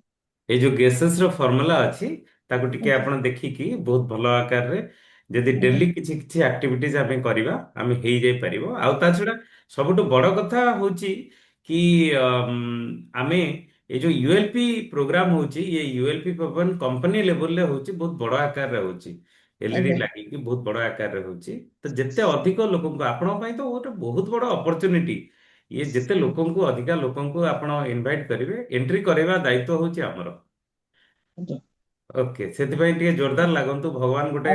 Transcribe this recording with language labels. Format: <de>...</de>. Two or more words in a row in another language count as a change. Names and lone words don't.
<or>ଏଇ ଯୋଉ ଗେସେସ୍ ର ଫର୍ମୁଲା ଅଛି ତାକୁ ଟିକେ ଆଜ୍ଞା ଆପଣ ଦେଖିକି ବହୁତ ଭଲ ଆକାରରେ ଯଦି ଆଜ୍ଞା ଡେଲି କିଛି କିଛି ଆକ୍ଟିଭିଟିଜ ଆମେ କରିବା ଆମେ ହେଇଯାଇ ପାରିବ। ଆଉ ତା ଛଡା ସବୁଠୁ ବଡ କଥା ହଉଛି କି ଆମେ ଏ ଯୋଉ ୟୁଏଲପି ପ୍ରୋଗ୍ରାମ ହଉଛି,</or> <hi>ये यूएलपी प्रोग्राम कंपनी लेवल</hi> <or>ରେ ହଉଛି, ବହୁତ ବଡ ଆକାରରେ ହଉଛି, ଏଲଇଡି ଆଜ୍ଞା ଲାଗିକି ବହୁତ ବଡ ଆକାରରେ ହଉଛି। ତ ଯେତେ ଅଧିକ ଲୋକଙ୍କୁ, ଆପଣଙ୍କ ପାଇଁ ତ ଗୋଟେ ବହୁତ ବଡ ଅପରଚ୍ୟୁନିଟି, ଇଏ ଯେତେ ଲୋକଙ୍କୁ ଅଧିକା ଲୋକଙ୍କୁ ଆପଣ ଇନଭାଇଟ କରିବେ, ଏଣ୍ଟ୍ରି କରିବା ଦାୟିତ୍ୱ ହଉଛି ଆମର। ଆଜ୍ଞା ଓକେ, ସେଥିପାଇଁ ଟିକେ ଜୋରଦାର ଲାଗନ୍ତୁ। ଭଗବାନ ଗୋଟେ</or>